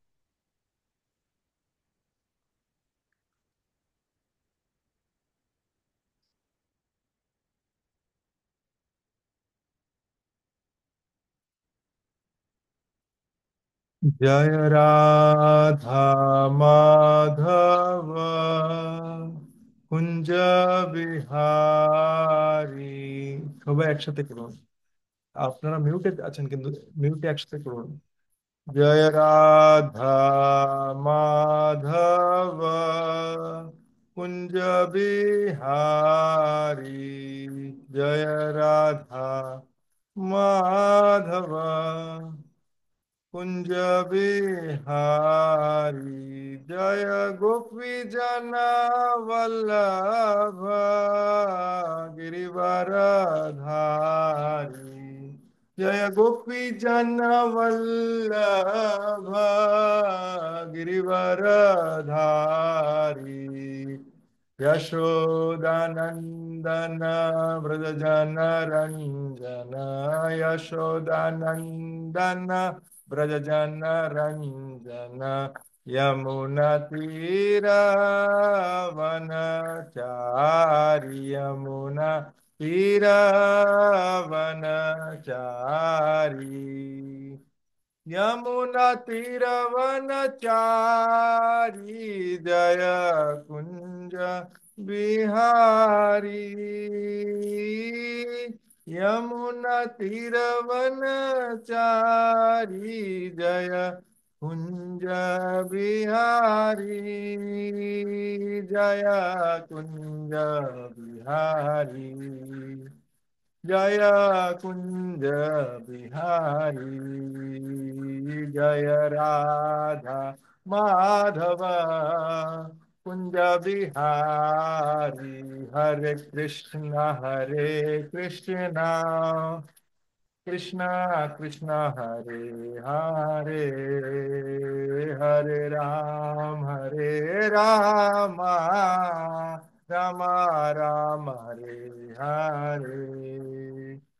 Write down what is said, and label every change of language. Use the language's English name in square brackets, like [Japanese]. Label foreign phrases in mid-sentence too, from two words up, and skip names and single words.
[Sanskrit] জয় রাধা মাধব কুঞ্জ বিহারী। [Bangla] সবাই একসাথে করুন। আপনারা মিউটে আছেন কিন্তু মিউটে একসাথে করুন। [Sanskrit] जय राधा माधव कुंज बिहारी। जय राधा माधव कुंज बिहारी। जय गोपी जन वल्लभ गिरिवरधारी। जय गोपी जन वल्लभ गिरिवरधारी। यशोदानंदन व्रज जन रंजन। यशोदानंदन व्रज जन रंजन। यमुना तीरावनचारि। यमुना तीरावनचारि। यमुना तीरवनचारी। जय कुंज बिहारी। यमुना तीरवनचारी। जय कुंज बिहारी। जय कुंज बिहारी। जय कुंज बिहारी। जय राधा माधव कुंज बिहारी। हरे कृष्ण कृष्ण कृष्ण हरे हरे। हरे राम राम राम हरे हरे।